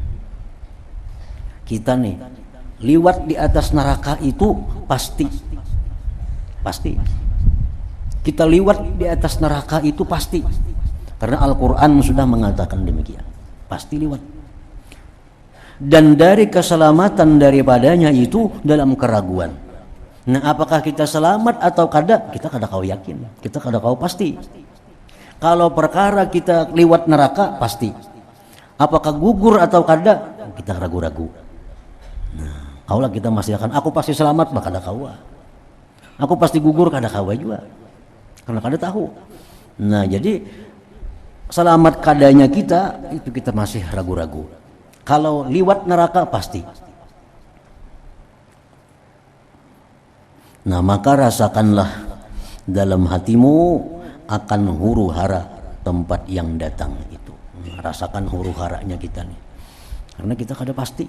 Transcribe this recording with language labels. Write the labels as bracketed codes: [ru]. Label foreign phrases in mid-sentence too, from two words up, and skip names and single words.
[bjn] Kita nih liwat di atas neraka itu pasti kita liwat di atas neraka itu pasti, karena Al-Quran sudah mengatakan demikian, pasti liwat. [id] Dan dari keselamatan daripadanya itu dalam keraguan. [bjn] Nah, apakah kita selamat atau kada? Kita kada kau yakin, kita kada kau pasti. Kalau perkara kita liwat neraka pasti. Apakah gugur atau kada? Kita ragu-ragu. Nah, kaulah kita masih akan aku pasti selamat, bah kada kau. Aku pasti gugur, kada kawa juga, karena kada tahu. Nah, jadi selamat kadanya kita itu kita masih ragu-ragu. Kalau liwat neraka pasti. Nah, maka rasakanlah dalam hatimu akan huru hara tempat yang datang itu. Rasakan huru haranya kita nih, karena kita kada pasti.